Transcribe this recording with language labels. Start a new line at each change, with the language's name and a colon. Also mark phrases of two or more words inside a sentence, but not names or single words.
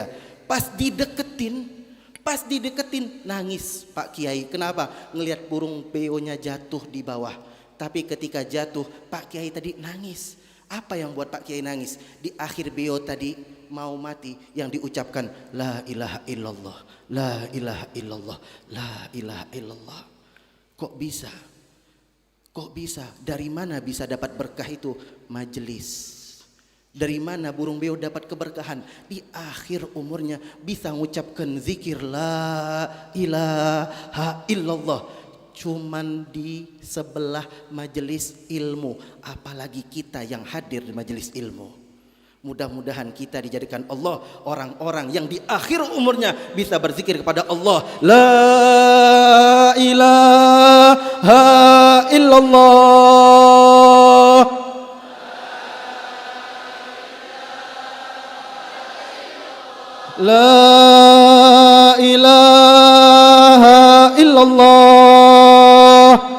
Indonesian: Pas dideketin nangis Pak Kiai. Kenapa? Ngelihat burung beonya jatuh di bawah. Tapi ketika jatuh Pak Kiai tadi nangis. Apa yang buat Pak Kiai nangis? Di akhir beo tadi mau mati yang diucapkan
Arabic: لا إله إلا الله, لا إله إلا الله, لا إله إلا الله.
Indonesian: Kok bisa? Kok bisa? Dari mana bisa dapat berkah itu? Majelis. Dari mana burung beo dapat keberkahan? Di akhir umurnya bisa mengucapkan zikir
Arabic: لا إله إلا الله.
Indonesian: Cuman di sebelah majelis ilmu. Apalagi kita yang hadir di majelis ilmu. Mudah-mudahan kita dijadikan Allah orang-orang yang di akhir umurnya bisa berzikir kepada Allah.
Arabic: لا إله إلا الله. لا إله إلا الله.